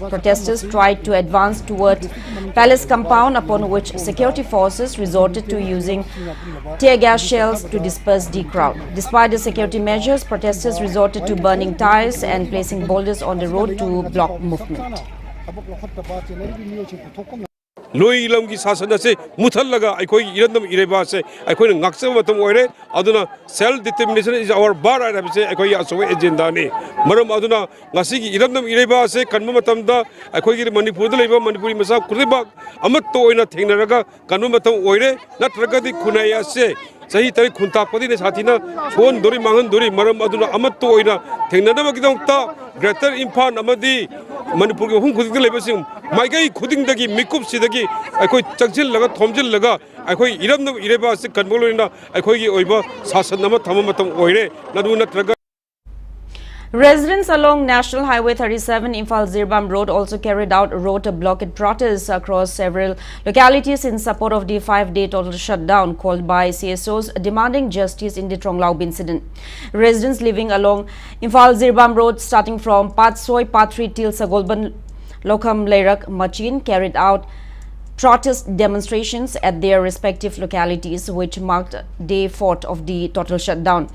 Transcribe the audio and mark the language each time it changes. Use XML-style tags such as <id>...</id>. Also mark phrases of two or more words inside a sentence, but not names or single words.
<en>Protesters tried to advance toward Palace compound, upon which security forces resorted to using tear gas shells to disperse the crowd. Despite the security measures, protesters resorted to burning tires and placing boulders on the road to block movement.</en> <mni>Loi lam ki sasan ase muthal laga aikoi irandam ireba se aikoi ngaksa matam oire aduna</mni> <en>self determination is our bar right</en> <mni>ase aikoi aso agenda ne maram aduna ngasi ki irandam ireba se kanma matam da aikoi gi Manipur da leba Manipuri masa kureba amat to oina thengnaraga kanma matam oire natraga di khunai ase sahi tari khunta padi ne sathina phone dori mangan dori maram aduna amat to oina thengnana ba kidong ta greater Imphal amadi Manipur ki hum khuding da leba sing maigai khuding dagi mikup sidagi aikoi changsil laga thomjil laga aikoi iramnam ireba se kanbolina aikoi gi oiba sasan nama thamamatam oire nadu natraga.</mni> <en>Residents along National Highway 37 Imphal Zirbam Road also carried out road blockade protests across several localities in support of the 5-day total shutdown called by CSOs, demanding justice in the Tronglao incident. Residents living along Imphal Zirbam Road starting from Patsoi, Patri till Sagolban Lokam Leirak Machin carried out protest demonstrations at their respective localities, which marked day 4 of the total shutdown.</en>